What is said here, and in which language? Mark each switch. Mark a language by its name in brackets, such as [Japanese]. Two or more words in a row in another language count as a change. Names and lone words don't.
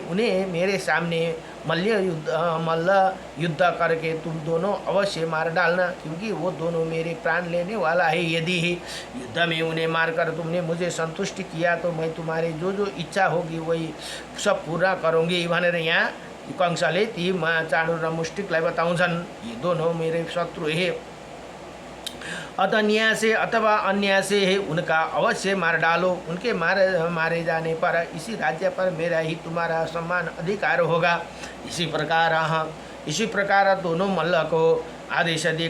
[Hindi] उन्हें मेरे सामने मल्ल युद्ध करके तुम दोनों अवश्य मार डालना, क्योंकि वो दोनों मेरे प्राण लेने वाला है। यदि युद्ध में उन्हें मारकर तुमने मुझे संतुष्ट किया तो मैं तुम्हारी जो इच्छा होगी वही सब पूरा करूँगी [Nepali] भनेर यहाँ कंसले ती चाणूर र मुष्टिकलाई बताउँछन्। [Hindi] ये दोनों मेरे शत्रु है, अतः न्याय से अथवा अन्याय से है उनका अवश्य मार डालो। उनके मारे जाने पर इसी राज्य पर मेरा ही तुम्हारा सम्मान अधिकार होगा। इसी प्रकार दोनों मल्ल को आदेश दिए।